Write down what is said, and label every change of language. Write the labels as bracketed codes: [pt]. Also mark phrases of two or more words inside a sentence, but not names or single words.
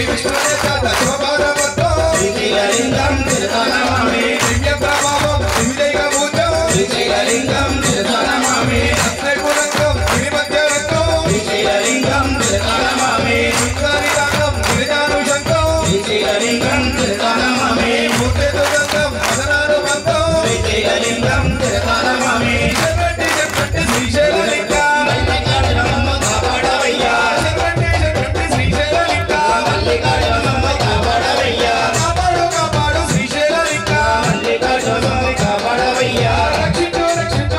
[sa] विष्णुदेवता शोभारवन्तं श्रीलिंगं नमामि दिव्य प्रभावं दिव्यैकभूतं श्रीलिंगं नमामि रत्नकुलकं गिरिमध्यरत्नं श्रीलिंगं नमामि सुन्दरिताङ्गं गिरिजानुशङ्कं श्रीलिंगं नमामि मूर्तिदुर्गं मदनानुबन्धं श्रीलिंगं नमामि शरणि [te] శ్రీశైలలింగం మల్లికార్జునమ్మ కాపాడవయ్యా శరణి శ్రీశైలలింగం మల్లికార్జునమ్మ కాపాడవయ్యా కాపాడు కాపాడు శ్రీశైలలింగం మల్లికార్జునమ్మ కాపాడవయ్యా రక్షించు రక్షించు